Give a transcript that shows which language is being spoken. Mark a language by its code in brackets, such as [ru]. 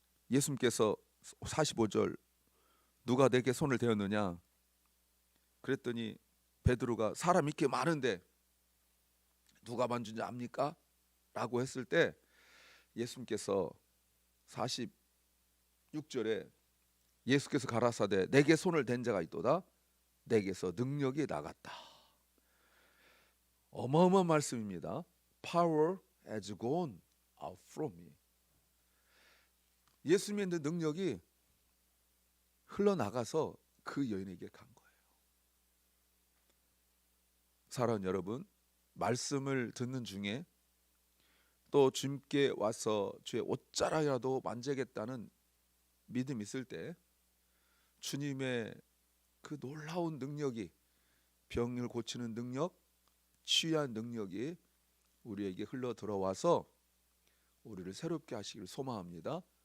[ko] 예수님께서 45절 누가 내게 손을 대었느냐 그랬더니 베드로가 사람 이렇게 많은데 누가 만진지 압니까? 라고 했을 때 예수님께서 46절에 예수께서 가라사대 내게 손을 댄 자가 있도다 내게서 능력이 나갔다. 어마어마한 말씀입니다. [en] Power has gone out from me. [ko] 예수님의 능력이 흘러나가서 그 여인에게 간 거예요. 사랑하는 여러분, 말씀을 듣는 중에 또 주님께 와서 주의 옷자락이라도 만지겠다는 믿음이 있을 때 주님의 그 놀라운 능력이 병을 고치는 능력, 치유한 능력이 우리에게 흘러 들어와서 우리를 새롭게 하시기를 소망합니다.